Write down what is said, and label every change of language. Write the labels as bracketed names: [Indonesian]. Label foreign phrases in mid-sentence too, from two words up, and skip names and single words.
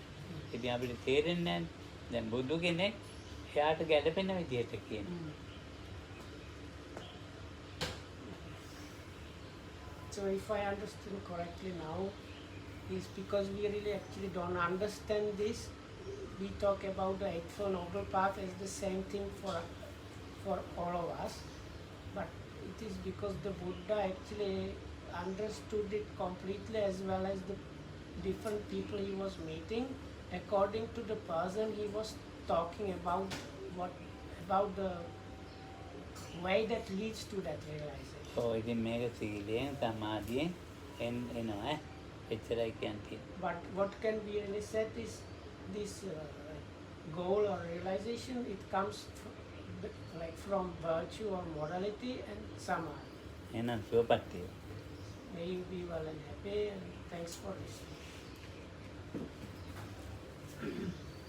[Sinhala] ඉතින් අපිට තේරෙන්නේ නැහැ. දැන් බුදු කෙනෙක් එයාට ගැළපෙන විදිහට කියනවා. [English] So if I understand correctly now, is because we really actually don't understand this. We talk about the Eightfold Noble Path as the same thing for all of us, but it is because the Buddha actually understood it completely as well as the different people he was meeting. According to the person he was talking about, about the way that leads to that realization. [Sinhala] ඉතින් මේක සීලයෙන් සමාධියෙන් එනවා එච්චරයි කියන්නේ. [English] But what can be really said is this goal or realization, it comes from virtue or morality and samadhi. [Sinhala] එහෙනම් සුවපත් වේවා. [English] May you be well and happy, and thanks for listening.